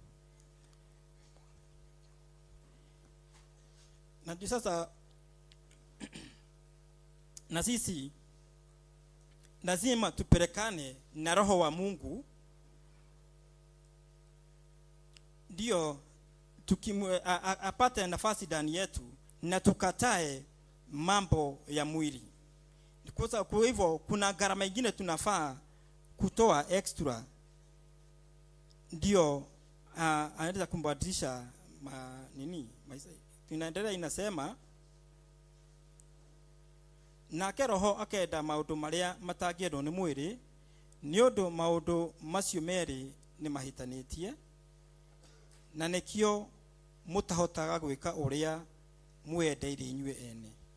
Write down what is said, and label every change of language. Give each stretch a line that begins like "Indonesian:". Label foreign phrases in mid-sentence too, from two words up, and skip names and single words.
Swahili: Na sasa na sisi lazima tupelekane na roho wa Mungu, ndio apate nafasi ndani yetu na tukatae mambo ya mwili. Kwa hivyo kuna gharama nyingine tunafaa kutoa extra, ndio anaweza kumbadilisha tunaendelea.
Kikuyu: Inasema nake roho akenda maundu maria matangĩendwo nĩ mwĩrĩ, nĩ ũndũ maundu macio merĩ nĩ mahitanitie, na nĩkĩo mũtahotaga gwĩka ũrĩa mwendeire inyuĩ ene.